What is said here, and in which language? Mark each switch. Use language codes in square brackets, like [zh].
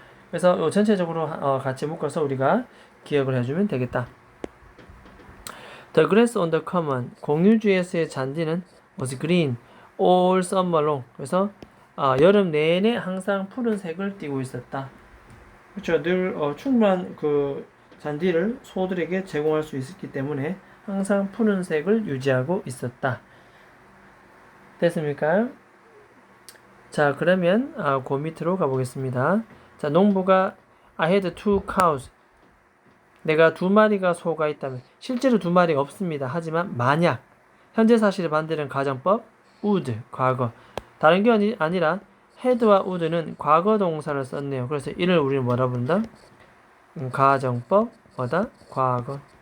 [ko] 그래서 전체적으로 같이 묶어서 우리가 기억을 해주면 되겠다. [en] The grass on the common [ko] 공유지에서의 잔디는 [en] was green all summer long. [ko] 그래서 여름 내내 항상 푸른색을 띠고 있었다. 그렇죠. 늘 충분한 그 잔디를 소들에게 제공할 수 있었기 때문에 항상 푸른색을 유지하고 있었다. 됐습니까? 자, 그러면 그 밑으로 가보겠습니다. 자, 농부가 [en] I had 2 cows. [ko] 내가 2마리가 소가 있다면 실제로 2마리가 없습니다. 하지만 만약 현재 사실의 반대는 가정법 would 과거. 다른 게 아니라 had와 would는 과거 동사를 썼네요. 그래서 이를 우리는 뭐라 부른다? 가정법 뭐다? 과거.